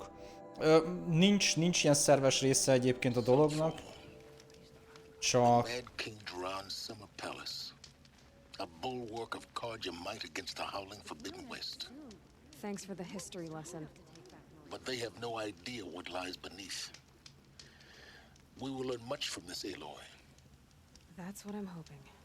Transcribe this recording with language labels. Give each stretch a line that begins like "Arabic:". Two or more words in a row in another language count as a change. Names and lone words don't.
Hungarian: Nincs ilyen szerves része egyébként a dolognak. Csak...
English: Mad King Duran's summer palace. A bulwark of cards your might against the howling forbidden west. Thanks for the history lesson. But they have no idea what lies beneath. We will learn much from this, Aloy. That's what I'm hoping.